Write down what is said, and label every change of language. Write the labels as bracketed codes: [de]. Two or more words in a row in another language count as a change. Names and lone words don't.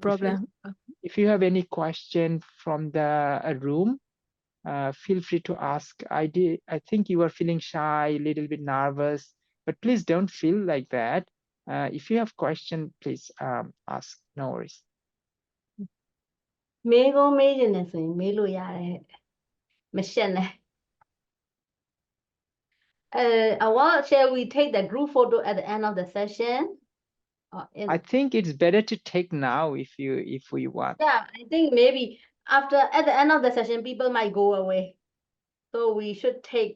[en] If you, problem. if you have any question from the room, feel free to ask. I think you are feeling shy, a little bit nervous, but please don't feel like that. If you have question, please ask. No worries. [my] မေးခွန်းမေးခြင်းနဲ့ဆိုရင်မေးလို့ရတယ်မရှက်နဲ့ [en] shall we take the group photo at the end of the session? I think it's better to take now if we want. Yeah, I think maybe at the end of the session people might go away, so we should take.